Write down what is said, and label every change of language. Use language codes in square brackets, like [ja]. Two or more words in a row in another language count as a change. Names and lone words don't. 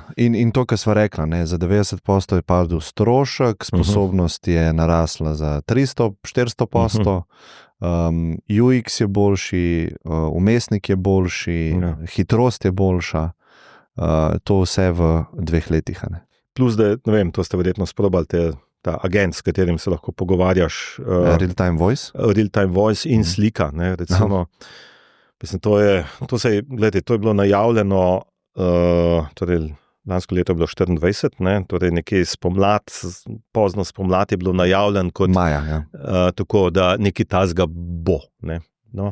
[sl] In to, kar sva rekla, ne, za 90% je padel strošek, sposobnost je narasla za 300-400%, UX je boljši, umestnik je boljši, hitrost je boljša, to vse v 2 letih. Ne. Plus, da, ne vem, to ste verjetno sprobali ta agent, s katerim se lahko pogovarjaš. [en] Real-time voice? Real-time voice [sl] in slika, ne, recimo. Mislim, to je bilo najavljeno, torej lansko leto je bilo 24, ne, torej nekje pozno spomlad je bilo najavljen kot maja, tako, da nekaj tazga bo. Ne, no.